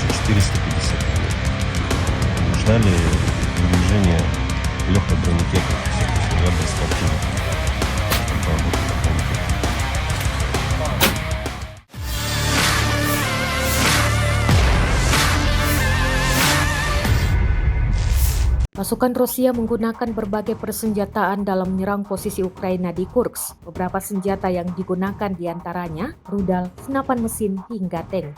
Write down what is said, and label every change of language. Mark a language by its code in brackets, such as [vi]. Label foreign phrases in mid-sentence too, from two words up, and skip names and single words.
[ru] 1450 рублей. Ждали выдвижения легкой бронетехники. Я был спортивным. Работал по бронетехнике. [id] Pasukan Rusia menggunakan berbagai persenjataan dalam menyerang posisi Ukraina di Kursk. Beberapa senjata yang digunakan diantaranya rudal, senapan mesin, hingga tank.